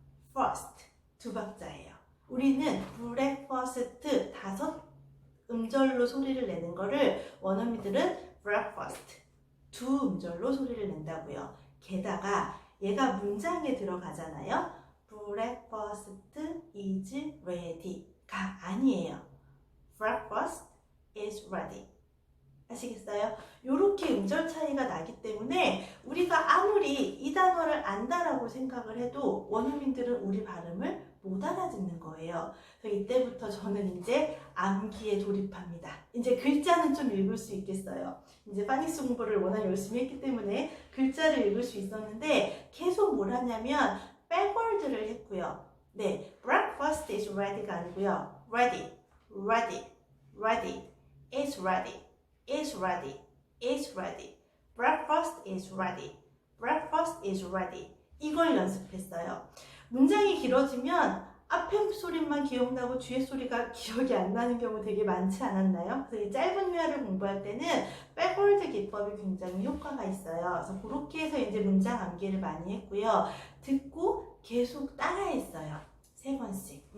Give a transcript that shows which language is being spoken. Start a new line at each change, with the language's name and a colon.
Korean: first 두 박자예요. 우리는 breakfast 5 음절로 소리를 내는 거를 원어민들은 breakfast 2 음절로 소리를 낸다고요. 게다가 얘가 문장에 들어가잖아요.
English: breakfast is ready가 아니에요. breakfast is ready. 아시겠어요?
Korean: 이렇게 음절 차이가 나기 때문에 우리가 아무리 이 단어를 안다라고 생각을 해도 원어민들은 우리 발음을 못 알아듣는 거예요. 그래서 이때부터 저는 이제 암기에 돌입합니다. 이제 글자는 좀 읽을 수 있겠어요. 이제 파닉스 공부를 워낙 열심히 했기 때문에 글자를 읽을 수 있었는데 계속 뭘 하냐면 backward를 했고요. 네, breakfast is ready 가 아니고요.
English: ready, ready, ready, is ready. is ready, is ready. breakfast is ready, breakfast is ready.
Korean: 이걸 연습했어요. 문장이 길어지면 앞에 소리만 기억나고 뒤에 소리가 기억이 안 나는 경우 되게 많지 않았나요? 그래서 이 짧은 회화를 공부할 때는 백월드 기법이 굉장히 효과가 있어요. 그래서 그렇게 해서 이제 문장 암기를 많이 했고요. 듣고 계속 따라했어요. 3번씩.